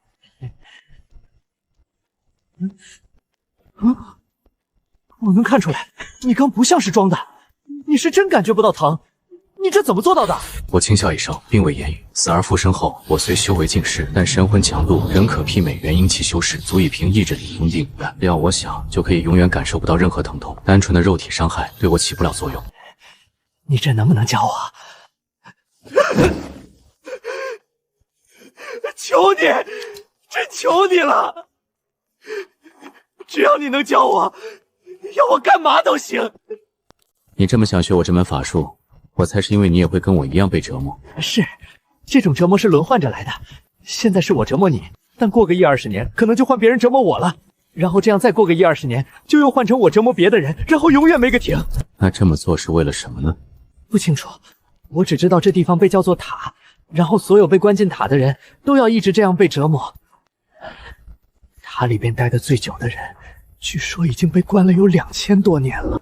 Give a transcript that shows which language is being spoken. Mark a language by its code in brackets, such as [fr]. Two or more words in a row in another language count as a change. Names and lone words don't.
[zh] 我能看出來，你剛不像是裝的。你是真感覺不到疼，你這怎麼做到的？我輕笑一聲，並未言語。死而復生後，我雖修為盡失，但神魂強度仍可媲美元嬰期修士，足以憑意志力攻定。要我想，就可以永遠感受不到任何疼痛，單純的肉體傷害對我起不了作用。你这能不能教我？求你，真求你了！只要你能教我，要我干嘛都行。你这么想学我这门法术，我猜是因为你也会跟我一样被折磨。是，这种折磨是轮换着来的。现在是我折磨你，但过个10-20年，可能就换別人折磨我了。然後這樣再過個10-20年，就又換成我折磨別的人，然後永遠沒個停。那這麼做是為了什麼呢？不清楚，我只知道這地方被叫做塔，然後所有被關進塔的人都要一直這樣被折磨。塔裡邊待得最久的人，據說已經被關了有2000多年了。